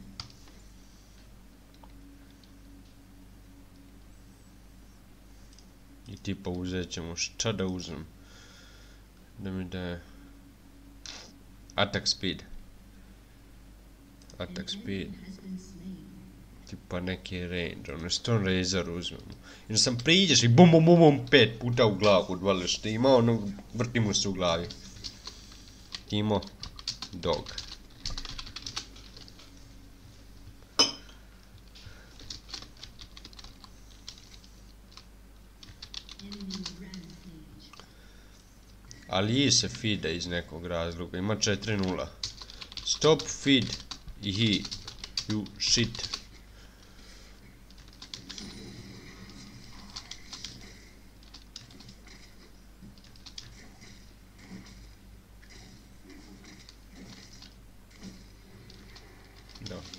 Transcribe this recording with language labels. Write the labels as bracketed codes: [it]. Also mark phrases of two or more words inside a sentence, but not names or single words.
[bs] I tipa uzet ćemo, šta da uzem? Da mi da je... [en] Attack speed. Attack speed. [bs] Tipa neki range, ono, Stone Razor uzmemo. Jer sam priđeš i bum bum bum bum 5 puta u glavu odvališ Timo, ono, vrti mu se u glavi. [en] Timo, dog. [bs] Ali se feeda iz nekog razloga, ima 4-0. [en] Stop feed i he, you shit. [bs] Da.